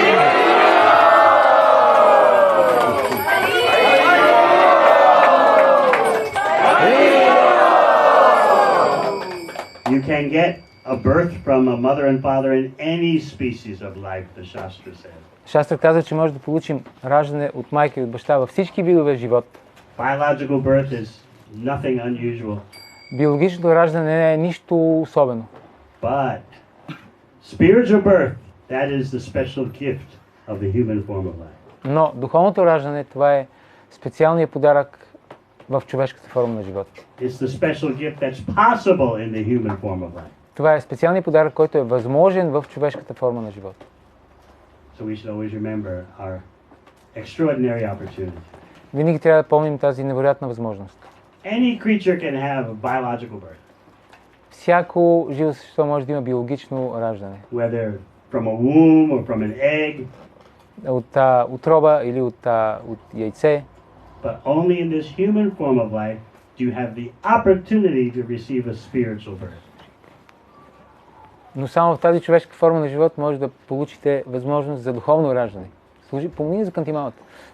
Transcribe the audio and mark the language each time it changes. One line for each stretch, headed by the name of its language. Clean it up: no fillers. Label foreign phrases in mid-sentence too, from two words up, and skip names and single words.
English: You can get a birth from a mother and father in any species of life, the Shastra says.
Bulgarian: Шастра казва, че може да получим раждане от майка и от баща във всички видове живот.
English: Biological birth is nothing unusual.
Bulgarian: Биологичното раждане не е нищо особено.
English: But spiritual birth, that is the special gift of the human form of life.
Bulgarian: Но духовното раждане, това е специалният подарък в човешката форма на живота.
English: It's the special gift that's possible in the human form of life.
Bulgarian: Това е специалният подарък, който е възможен в човешката форма на живота.
English: So we should always remember our extraordinary opportunity.
Bulgarian: Винаги трябва да помним тази невероятна възможност.
English: Any creature can have a biological birth,
Bulgarian: Всяко живо същество може да има биологично раждане.
English: whether from a womb or from an egg,
Bulgarian: От утроба или от яйце.
English: but only in this human form of life do you have the opportunity to receive a spiritual birth.
Bulgarian: Но само в тази човешка форма на живот може да получите възможност за духовно раждане. Помни за кантималата.